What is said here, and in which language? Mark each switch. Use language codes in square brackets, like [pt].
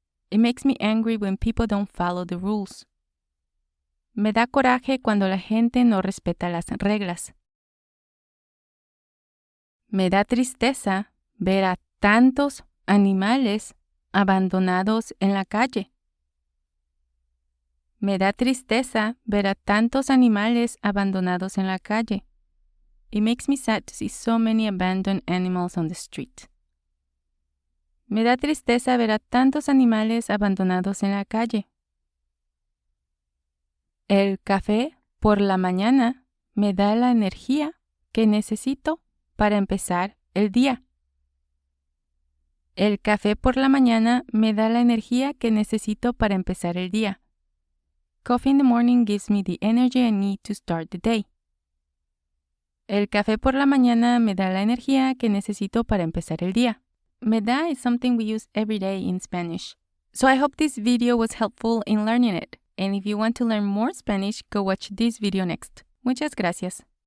[en] It makes me angry when people don't follow the rules. [es] Me da coraje cuando la gente no respeta las reglas. Me da tristeza ver a tantos animales abandonados en la calle. Me da tristeza ver a tantos animales abandonados en la calle. [en] It makes me sad to see so many abandoned animals on the street. [es] Me da tristeza ver a tantos animales abandonados en la calle. El café por la mañana me da la energía que necesito para empezar el día. El café por la mañana me da la energía que necesito para empezar el día. [en] Coffee in the morning gives me the energy I need to start the day. [es] El café por la mañana me da la energía que necesito para empezar el día. [en] Me da is something we use every day in Spanish. So I hope this video was helpful in learning it. And if you want to learn more Spanish, go watch this video next. [es] Muchas gracias.